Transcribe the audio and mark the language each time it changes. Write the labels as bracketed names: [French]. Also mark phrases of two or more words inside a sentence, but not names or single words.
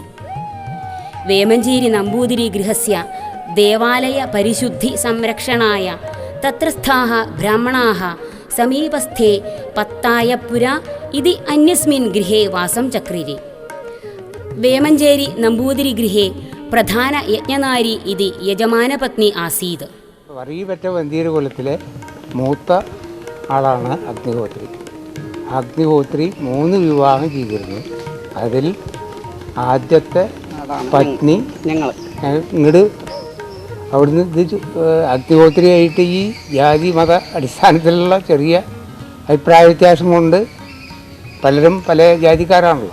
[Sanskrit] वेमञ्जेरी नम्बूदिरी गृहस्य देवालयपरिशुद्धिसंरक्षणाय तत्रस्थाः ब्राह्मणाः समीपस्थे पत्तायपुरा इति अन्यस्मिन् गृहे वासं चक्रिरे। वेमञ्जेरी नम्बूदिरी गृहे പ്രധാന യജ്ഞനാരി ഇതി യജമാനപത്നി ആസീത്. [Malayalam] വറീപറ്റ വന്തിയകുലത്തിലെ മൂത്ത ആളാണ് അഗ്നിഹോത്രി. അഗ്നിഹോത്രി 3 വിവാഹം ചെയ്തിരുന്നു. അതിൽ ആദ്യത്തെ പത്നി ഇങ്ങോട്ട് അവിടുന്ന് അഗ്നിഹോത്രിയായിട്ട് ഈ ജാതി മത അടിസ്ഥാനത്തിലുള്ള ചെറിയ അഭിപ്രായ വ്യത്യാസം കൊണ്ട് പലരും പല ജാതിക്കാരാണല്ലോ.